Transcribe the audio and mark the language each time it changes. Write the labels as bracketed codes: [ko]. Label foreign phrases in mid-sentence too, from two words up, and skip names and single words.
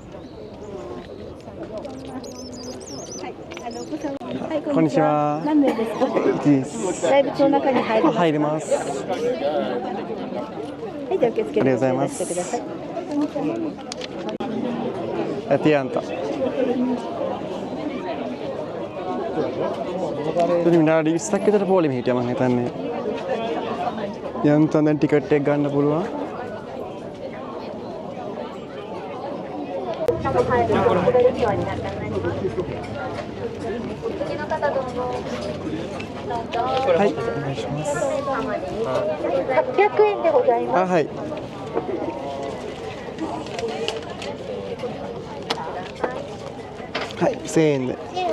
[ja] කොන්නිචිවා. 何名ですか？ライブの中に入ります。はい、じゃあ受付でお願いしてください。Atianta. [si] ඉතින් විනාඩි 20ක් විතර පොලිම හිටියා මම හිතන්නේ. යන්තම් දැන් ටිකට් එක ගන්න පුළුවන්. [ja] はい、お願いします。800円でございます。あ、はい。はい、1000円で。